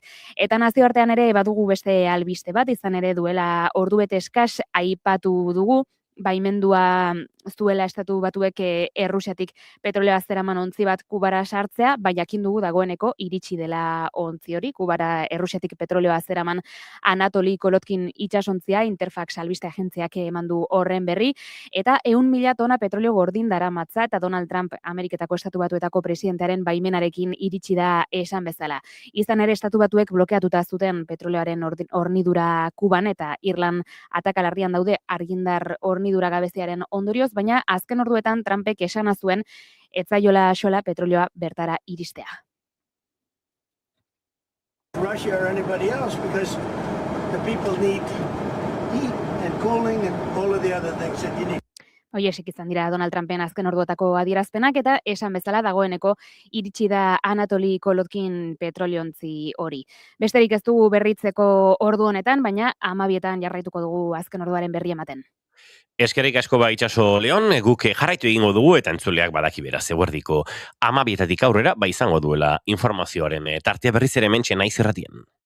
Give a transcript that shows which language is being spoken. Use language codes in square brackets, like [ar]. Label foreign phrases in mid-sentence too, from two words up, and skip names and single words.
[eu] Eta nazioartean ere badugu beste albiste bat, izan ere duela ordubete eskas aipatu dugu, baimendua zuela estatu batuek Errusiatik petrolioa zeraman ontzi bat Kubara sartzea, bai jakin dugu dagoeneko iritsi dela ontzi hori, Kubara Errusiatik petrolioa zeraman Anatoli Kolotkin itsasontzia Interfax albiste agentziak eman du horren berri, eta 100.000 tona petrolio gordin daramatza, eta Donald Trump Ameriketako estatu batuetako presidentearen baimenarekin iritsi da esan bezala. Izan ere estatu batuek blokeatuta zuten petrolioaren hornidura Kuban, eta Irlan atakalarrian daude argindar hornidura gabeziaren ondorioz, baina azken orduetan Trumpek esana zuen etzaiola xola petrolioa bertara iristea. [en] Russia or anybody else, because the people need heat and cooling and all of the other things that you need. [eu] Hoiesek izan dira Donald Trumpen azken orduotako adierazpenak, eta esan bezala dagoeneko iritsi da Anatoli Kolotkin petroliontzi hori. Besterik ez dugu berritzeko ordu honetan, baina 12etan jarraituko dugu azken orduaren berri ematen. Eskerrik asko ba itxaso Leon, guk jarraitu egingo dugu eta entzuleak badaki beraz eguerdiko 12etik aurrera ba izango duela informazioaren tartea berriz ere hementxe naiz irratien.